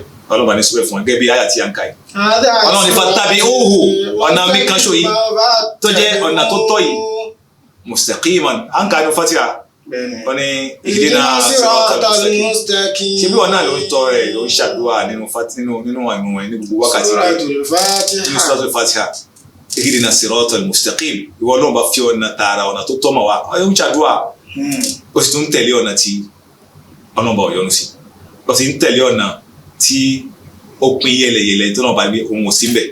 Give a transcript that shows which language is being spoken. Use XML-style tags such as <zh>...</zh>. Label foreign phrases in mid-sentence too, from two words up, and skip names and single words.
<yo>ọlọ́ba ní sọ́bẹ̀ fún wọn gẹ́gẹ́ bí àyà tí a ń ka yìí ọlọ́run ní fattabi'uhu ọ̀nà mi kan ṣo yìí tó jẹ́ ọ̀nà tó tọ́ yìí mustaqiman à ń ka ní Fatiha wọ́n ní</yo> <ar>اهدنا الصراط المستقيم</ar> <yo>ṣé bí wọn náà ló ń tọ́ rẹ̀ ló ń ṣàdúrà nínú àìmọ̀ ẹ̀ ní gbogbo wákàtí rẹ̀ nínú suratul Fatiha</yo> <ar>اهدنا الصراط المستقيم</ar> <yo>ìwọ ọlọ́run bá fi ọ̀nà tààrà ọ̀nà tó tọ́ mọ̀ wá ó ń ṣàdúrà ó sì tún ń tẹ̀lé ọ̀nà tí ọlọ́run bá yọ́nú sí ó sì ń tẹ̀lé ọ̀nà tí ó pín yẹlẹyẹlẹ tó náà bá gbé ohun òsín bẹ̀.</yo>